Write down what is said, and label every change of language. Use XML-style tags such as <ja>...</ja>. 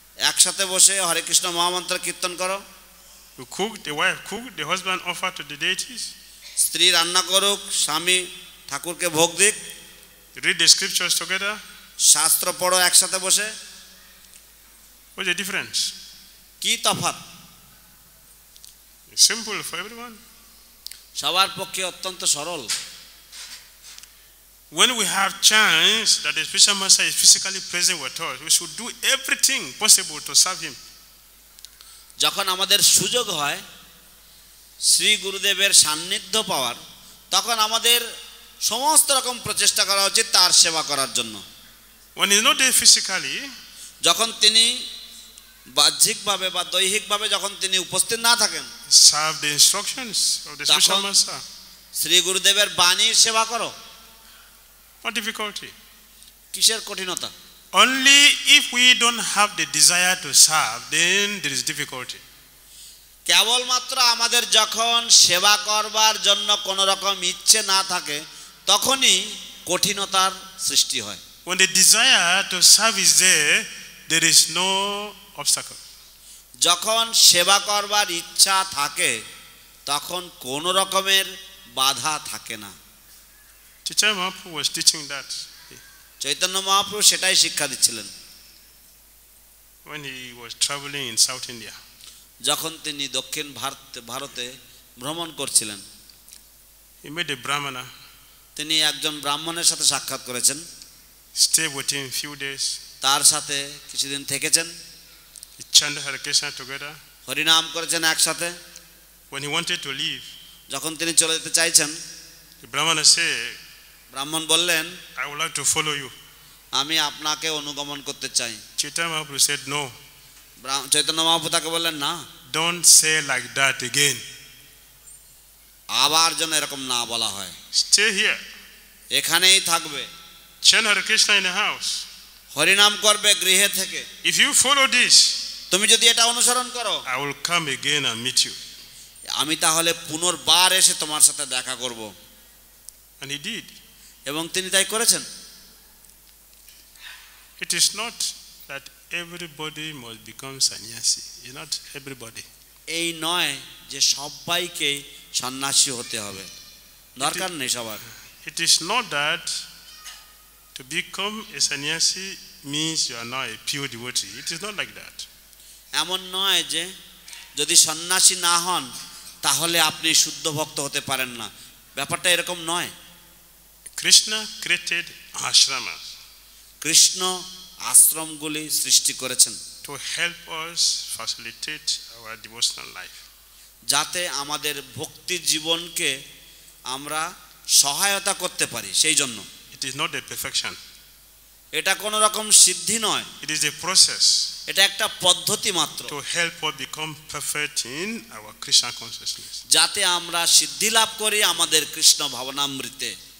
<bn>একসাথে বসে হরে কৃষ্ণ মহামন্ত্র কীর্তন করো।</bn> <en>You cook, the wife cook, the husband offer to the deities.</en> <bn>স্ত্রী রান্না করুক, স্বামী ঠাকুরকে ভোগ দিক।</bn> <en>Read the scriptures together.</en> <bn>শাস্ত্র পড়ো একসাথে বসে।</bn> <en>What's the difference?</en> <bn>কি তফাৎ?</bn> <en>It's simple for everyone.</en> <bn>সবার পক্ষে অত্যন্ত সরল।</bn> <en>When we have chance that the spiritual master is physically present with us, we should do everything possible to serve him.</en> <bn>যখন আমাদের সুযোগ হয় শ্রী গুরুদেবের সান্নিধ্য পাওয়ার, তখন আমাদের সমস্ত রকম প্রচেষ্টা করা উচিত তার সেবা করার জন্য।</bn> <en>When he's not there physically,</en> <bn>যখন তিনি বাহ্যিকভাবে বা দৈহিকভাবে যখন তিনি উপস্থিত না থাকেন,</bn> <en>serve the instructions of the spiritual master.</en> <bn>Shri গুরুদেবের বাণীর সেবা করো।</bn> <en>What difficulty?</en> <bn>কিসের কঠিনতা?</bn> <en>Only if we don't have the desire to serve, then there is difficulty.</en> <bn>কেবলমাত্র আমাদের যখন সেবা করবার জন্য কোনো রকম ইচ্ছে না থাকে, তখনই কঠিনতার সৃষ্টি হয়।</bn> <en>When the desire to serve is there, there is no obstacle.</en> <bn>যখন সেবা করবার ইচ্ছা থাকে, তখন কোনো রকমের বাধা থাকে না।</bn> <en>Chaitanya Mahaprabhu was teaching that</en> <bn>Chaitanya Mahaprabhu সেটাই শিক্ষা দিচ্ছিলেন</bn> <en>when he was traveling in South India.</en> <bn>যখন তিনি দক্ষিণ ভারতে ভ্রমণ করছিলেন।</bn> <en>He met a Brahmana.</en> <bn>তিনি একজন ব্রাহ্মণের সাথে সাক্ষাৎ করেছেন।</bn> <en>Stayed with him few days.</en> <bn>তার সাথে কিছুদিন থেকেছেন।</bn> <en>He chanted Hare Krishna together.</en> <bn>হরিনাম করেছেন একসাথে।</bn> <en>When he wanted to leave,</en> <bn>যখন তিনি চলে যেতে চাইছেন,</bn> <en>the Brahmana said,</en> <bn>ব্রাহ্মণ বললেন,</bn> <en>I would like to follow you.</en> <bn>আমি আপনাকে অনুগমন করতে চাই।</bn> <en>Chaitanya Mahaprabhu said, no.</en> <bn>Chaitanya Mahaprabhu তাকে বললেন, না,</bn> <en>don't say like that again.</en> <bn>আবার যেন এরকম না বলা হয়।</bn> <en>Stay here.</en> <bn>এখানেই থাকবে।</bn> <en>Chant Hare Krishna in the house.</en> <bn>হরিনাম করবে গৃহে থেকে।</bn> <en>If you follow this,</en> <bn>তুমি যদি এটা অনুসরণ করো,</bn> <en>I will come again and meet you.</en> <bn>আমি তাহলে পুনর্বার এসে তোমার সাথে দেখা করব।</bn> <en>And he did.</en> <bn>এবং তিনি তাই করেছেন।</bn> <en>It is not that everybody must become sannyasi. It's not everybody.</en> <bn>এই নয় যে সবাইকে সন্ন্যাসী হতে হবে, দরকার নেই সবার।</bn> <en>It is not that to become a sannyasi means you are not a pure devotee. It is not like that.</en> <bn>এমন নয় যে যদি সন্ন্যাসী না হন তাহলে আপনি শুদ্ধ ভক্ত হতে পারেন না, ব্যাপারটা এরকম নয়।</bn> <en>Krishna created ashramas.</en> <bn>কৃষ্ণ আশ্রমগুলি সৃষ্টি করেছেন</bn> <en>to help us facilitate our devotional life.</en> <bn>যাতে আমাদের ভক্তি জীবনকে আমরা সহায়তা করতে পারি, সেই জন্য।</bn> <en>It is not a perfection.</en> <bn>এটা কোনো রকম সিদ্ধি নয়,</bn> <en>It is a process</en> <bn>এটা একটা পদ্ধতি মাত্র,</bn> <en>to help us become perfect in our Krishna consciousness.</en> <bn>যাতে আমরা সিদ্ধি লাভ করি আমাদের কৃষ্ণ ভাবনামৃতে।</bn>